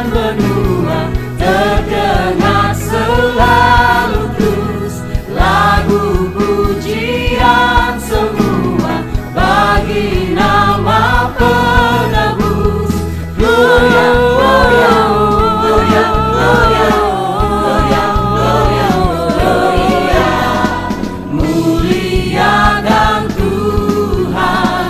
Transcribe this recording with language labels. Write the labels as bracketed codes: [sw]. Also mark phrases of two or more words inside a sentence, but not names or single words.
[id] benua terdengar selalu terus lagu pujian semua bagi nama penebus. [la] Gloria, gloria, gloria, gloria, gloria, gloria, gloria. [id] Muliakan Tuhan.